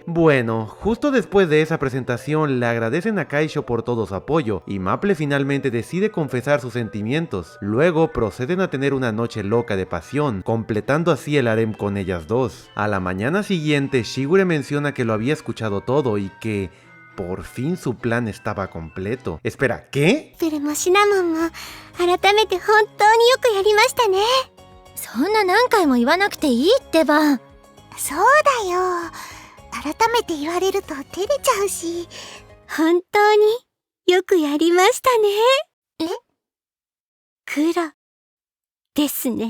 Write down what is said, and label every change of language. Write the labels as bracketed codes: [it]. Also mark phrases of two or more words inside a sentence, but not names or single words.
[es] Bueno, justo después de esa presentación le agradecen a Kaisho por todo su apoyo y Maple finalmente decide confesar sus sentimientos. Luego proceden a tener una noche loca de pasión, completando así el harem con ellas dos. A la mañana siguiente, Shigure menciona que lo había escuchado todo y que por fin su plan estaba completo. Espera, ¿qué? [ja] でもシナモンも改めて本当によくやりましたね。そそんな何回も言わなくていいってば。そうだよ。改めて言われると照れちゃうし。本当によくやりましたね。え？黒ですね。